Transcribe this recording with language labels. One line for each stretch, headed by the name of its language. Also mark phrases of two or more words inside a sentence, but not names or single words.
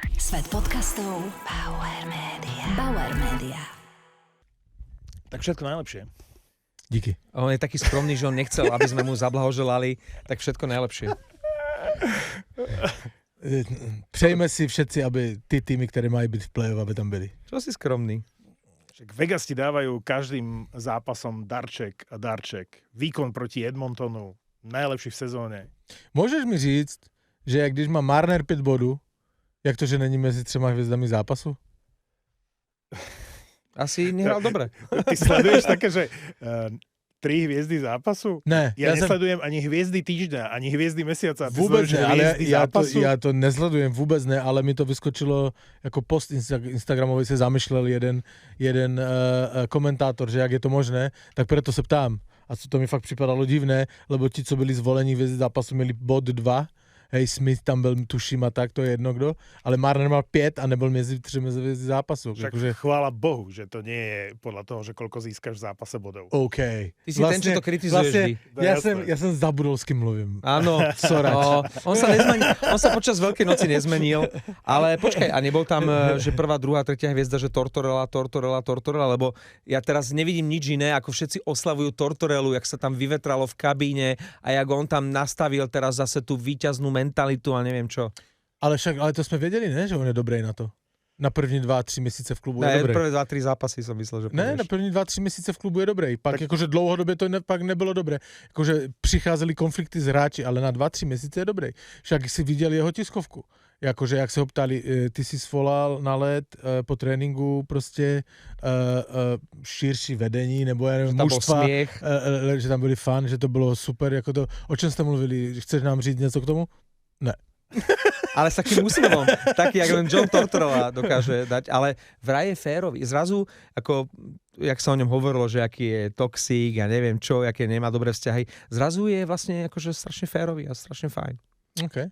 Slovak: Svet podcastov Bauer Media. Bauer Media. Tak všetko najlepšie.
Czech: Díky.
Slovak: On je taký skromný, že on nechcel, aby sme mu zablahoželali, tak všetko najlepšie.
Czech: Přejme si všetci, aby ty týmy, které mají být v play-off, aby tam byli.
Slovak: Čo si skromný? Však Vegas ti dávajú každým zápasom darček a darček. Výkon proti Edmontonu, najlepší v sezóne.
Czech: Můžeš mi říct, že jak když má Marner 5 bodů, jak to, že není mezi 3 hvězdami zápasu?
Slovak: Asi nehral dobre. Ty sleduješ také, že 3 hviezdy zápasu?
Czech: Ne.
Slovak: Ja nesledujem ani hviezdy týždňa, ani hviezdy mesiaca. Ty
Czech: Vůbec
Slovak: sleduješ
Czech: ne, ale
Slovak: hviezdy zápasu?
Czech: já to nesledujem vůbec ne, ale mi to vyskočilo jako post Instagramový se zamýšlel jeden komentátor, že jak je to možné, tak proto se ptám. A to mi fakt připadalo divné, lebo ti, co byli zvolení hvězdy zápasu, měli bod 2. Hej, Smith tam byl, tuším, a tak, to je jedno kdo, ale Marner mal 5 a nebyl mezi 3 hvězdy zápasu. Však Takže...
Slovak: chvála Bohu, že to nie je podľa toho, že koľko získaš v zápase bodov. OK. Ty si ten, čo to kritizuješ vždy. Ja som zabudol, s kým mluvím. Áno, Sorač. on sa počas Veľkej noci nezmenil, ale počkaj, a nebol tam, že prvá, druhá, tretia hviezda, že Tortorella, lebo ja teraz nevidím nič iné, ako všetci oslavujú Tortorellu, jak sa tam vyvetralo v kabíne a jak on tam nastavil teraz zase tú víťaznú mentalitu a neviem čo. Ale to sme vedeli, ne, že on je dobrý na to.
Czech: Na první 2-3 měsíce v klubu je dobrý.
Slovak: Prvé 2-3 zápasy som myslel, že
Czech: Ne, na první 2-3 měsíce v klubu je dobrý. Pak tak... jakože dlouhodobě to pak nebylo dobré. Jakože přicházely konflikty s hráči, ale na 2-3 měsíce je dobrý. Však si viděl jeho tiskovku. Jakože jak se ho ptali, ty si svolal na let po tréninku prostě širší vedení, nebo já nevím, mužstva, že tam byli fan, že to bylo super. Jako to, o čem jste mluvili? Chceš nám říct něco k tomu? Ne.
Slovak: Ale s takým úsmevom, taký, jak len John Tortorella dokáže dať, ale vraj je férový. Zrazu, ako, jak sa o ňom hovorilo, že aký je toxík a neviem čo, aké nemá dobré vzťahy, zrazu je vlastne akože strašne férový a strašne fajn. Okay.